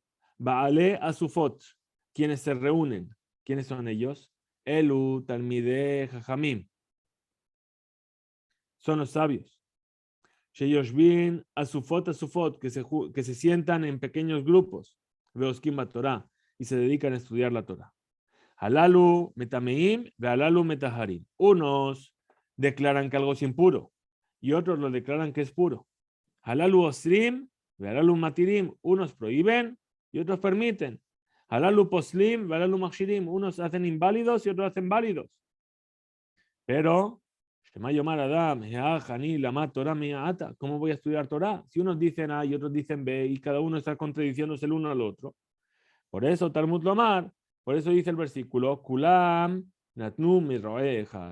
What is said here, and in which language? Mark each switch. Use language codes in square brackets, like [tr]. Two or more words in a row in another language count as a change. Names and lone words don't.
[he] בעלי אסופות, [es] quienes se reúnen. ¿Quiénes son ellos? [he] אלו, תלמידי, חכמים. [es] Son los sabios. [he] שיושבין, אסופות, [es] que se sientan en pequeños grupos. [he] ועוסקים בתורה, [es] y se dedican a estudiar la Torah. [he] הללו מטמאים, הללו מטהרים. [es] Unos declaran que algo es impuro y otros lo declaran que es puro. [he] הללו אוסרים, הללו מתירים. [es] Unos prohíben y otros permiten. [he] הללו פוסלים, הללו מכשירים. [es] Unos hacen inválidos y otros hacen válidos. Pero, ¿cómo voy a estudiar Torah? Si unos dicen A y otros dicen B y cada uno está contradiciéndose el uno al otro. Por eso, [he] תלמוד לומר, [es] por eso dice el versículo, [he] כולם, נתנו מרועה.